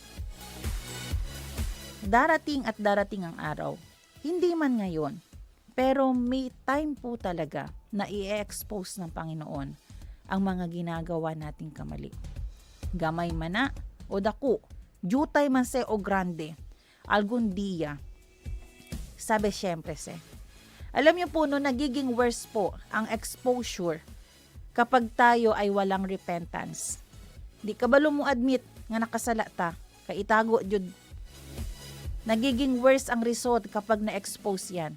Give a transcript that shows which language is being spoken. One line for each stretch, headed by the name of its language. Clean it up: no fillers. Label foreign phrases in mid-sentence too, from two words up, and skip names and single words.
Filipino: Darating at darating ang araw. Hindi man ngayon. Pero may time po talaga na i-expose ng Panginoon ang mga ginagawa nating kamali.
Cebuano: Gamay man na o dako, jutay man se o grande,
Spanish: algun dia.
Filipino: Sabi siyempre se. Alam niyo po no, nagiging worse po ang exposure kapag tayo ay walang repentance.
Cebuano: Di ka ba mo admit nga nakasala ta, kay itago jud.
Filipino: Nagiging worse ang result kapag na-expose yan.